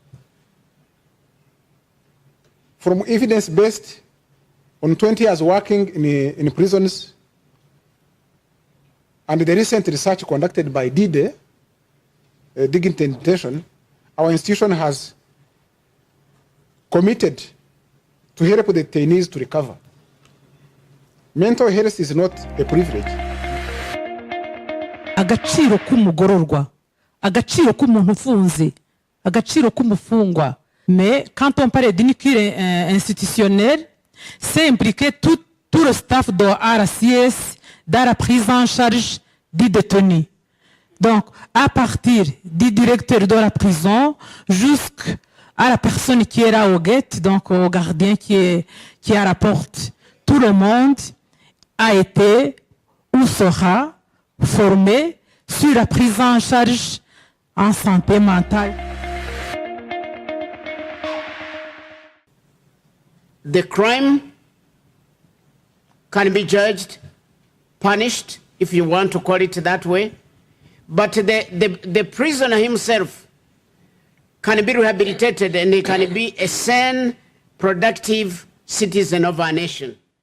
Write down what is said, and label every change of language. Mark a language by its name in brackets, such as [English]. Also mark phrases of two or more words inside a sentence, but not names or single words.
[English] From evidence-based, on 20 years working in prisons, and the recent research conducted by DIDE, Dignity in Detention, our institution has committed to help the detainees to recover. Mental health is not a privilege. [Kinyarwanda] Agaciro k'umugororwa, agaciro k'umuntu ufunze, agaciro k'umufungwa. [French] Mais quand on parle d'inéquilibre institutionnel, c'est impliquer tout le staff de RCS dans la prise en charge du détenu. Donc, à partir du directeur de la prison jusqu'à à la personne qui est là au gate, donc au gardien qui est à la porte. Tout le monde a été ou sera formé sur la prise en charge en santé mentale. [English] The crime can be judged, punished, if you want to call it that way, but the prisoner himself can be rehabilitated and he can be a sane, productive citizen of our nation.